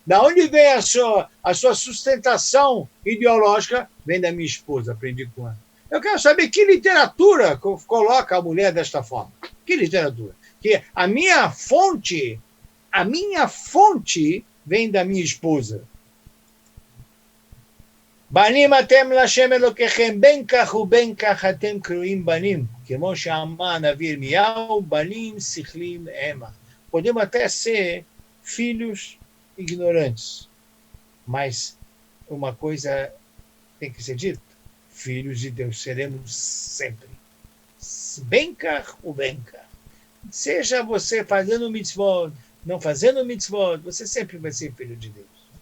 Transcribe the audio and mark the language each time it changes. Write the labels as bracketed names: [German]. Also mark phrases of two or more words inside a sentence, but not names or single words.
[Portuguese] Da onde vem a sua sustentação ideológica? Vem da minha esposa, aprendi com ela. Eu quero saber que literatura coloca a mulher desta forma. Que literatura? Que a minha fonte vem da minha esposa. [Hebrew] בנים אתם להשם אלוקיכם, בין כך ובין כך אתם קרואים בנים, כמו שאמר הנביא ירמיהו, בנים שכלים המה. [Portuguese] Podemos até ser filhos ignorantes, mas uma coisa tem que ser dita, filhos de Deus seremos sempre. Benkar ou benkar. Seja você fazendo mitzvot, não fazendo mitzvot, você sempre vai ser filho de Deus.